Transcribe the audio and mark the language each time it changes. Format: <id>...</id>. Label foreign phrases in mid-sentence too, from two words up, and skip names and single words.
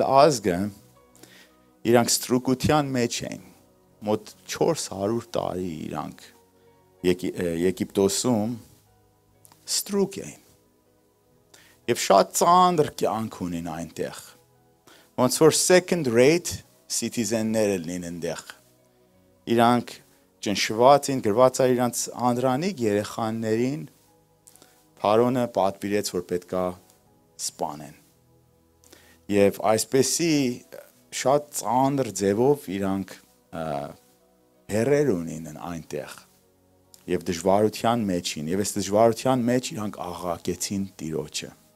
<hy>ազգը իրանք ստրուկության մեջ էին։ Մոտ 400 տարի իրանք Եգիպտոսում ստրուկ էին։ Եվ շատ ծանր կյանք ունին այնտեղ։ Ոնց որ</hy> <en>second rate citizen-</en> <hy>ներ լինեն այնտեղ։ Իրանք ճնշված էին, գրված է իրանց անդրանիկ երեխաներին Փարոնը պատվիրեց, որ պետքա սպանեն։ Եվ այսպեսի շատ ծանր ձևով իրանք հերեր ունին այնտեղ եւ դժվարության մեջ էին եւ այս դժվարության մեջ իրանք աղաղակեցին Տիրոջը։</hy>